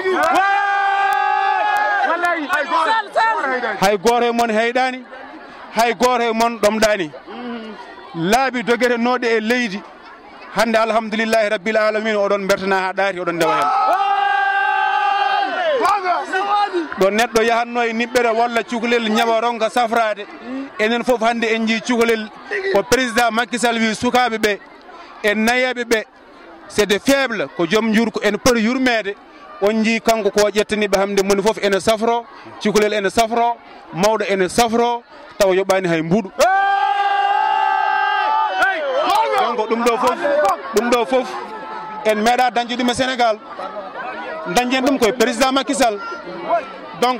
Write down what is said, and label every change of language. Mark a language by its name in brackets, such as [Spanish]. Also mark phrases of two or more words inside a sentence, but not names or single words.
[Fula] hay goto e mon heyɗani hay goto e mon ɗomɗani laabi dogere noɗe e leydi hande [Arabic] الحمد لله رب العالمين [Fula] oɗon bertana ha ɗaati oɗon ndewa hen ɗo neɗɗo yahanno e niɓɓere walla cukalel ñawa ronka safrade enen fof hande en jii cukalel ko président Macky Sall wi sukaɓe ɓe e nayaɓe ɓe [French] c'est de faible [Fula] ko joom jurko en poti yurmede on jii kanko ko ƴettaniɓe hamde moni fof ene safro cukalel ene safro mawɗo ene safro tawa yoɓani hay mbuɗu donc ɗum ɗo fof en meeɗa dañde ɗum e Sénégal dañjen ɗum koye président Macky Sall donc